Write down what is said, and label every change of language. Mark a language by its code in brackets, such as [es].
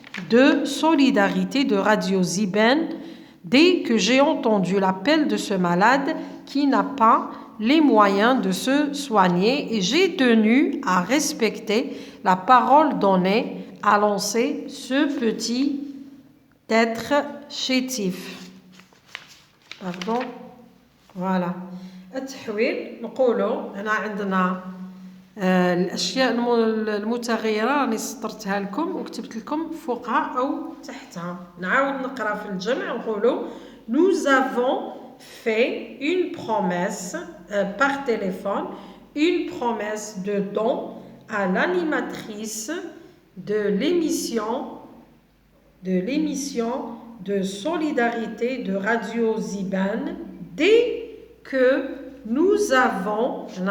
[fr] de solidarité de Radio Ziban dès que j'ai entendu l'appel de ce malade qui n'a pas les moyens de se soigner et j'ai tenu à respecter la parole donnée à lancer ce petit être chétif. Pardon. Voilà. [ar] التحويل نقولوا هنا عندنا الأشياء المتغيرة راني سطرتها لكم وكتبت لكم فوقها أو تحتها. نعاود نقرأ في الجمع نقولوا [fr] nous avons fait une promesse par téléphone, une promesse de don à l'animatrice de l'émission de solidarité de Radio Ziban dès que nous avons